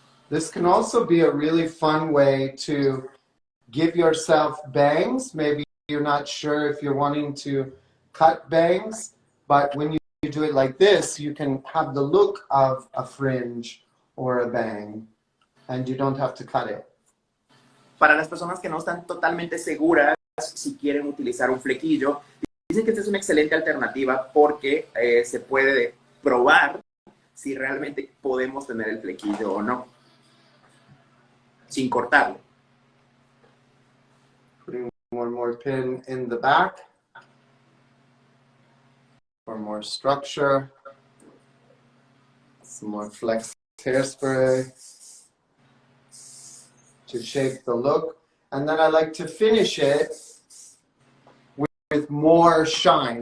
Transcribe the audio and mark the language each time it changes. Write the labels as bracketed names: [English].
[English] This can also be a really fun way to give yourself bangs. Maybe you're not sure if you're wanting to cut bangs, but when you do it like this, you can have the look of a fringe or a bang, and you don't have to cut it. [Spanish] Para las personas que no están totalmente seguras si quieren utilizar un flequillo, dicen que esta es una excelente alternativa porque se puede probar si realmente podemos tener el flequillo o no, sin cortarlo. [English] Putting one more pin in the back for more structure. Some more flex hairspray to shape the look. And then I like to finish it with more shine.